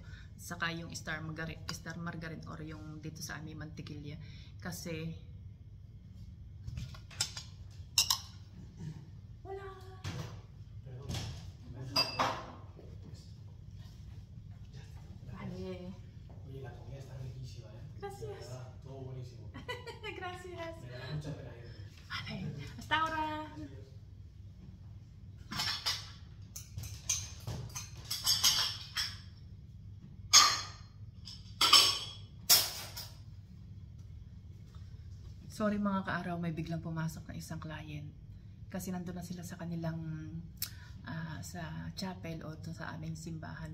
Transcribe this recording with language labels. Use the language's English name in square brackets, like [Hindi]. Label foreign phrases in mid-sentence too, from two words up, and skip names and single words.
[Filipino] Saka yung star margarine or yung dito sa aming mantikilya. Kasi wala. [Spanish] Vale. Oye, la comida está riquísima, ¿eh? Gracias. De verdad, todo buenísimo. Gracias. Me da mucha pena irme. Vale. Hasta ahora. [Filipino] Sorry mga kaaraw, may biglang pumasok na isang client. Kasi nandun na sila sa kanilang sa chapel o sa aming simbahan.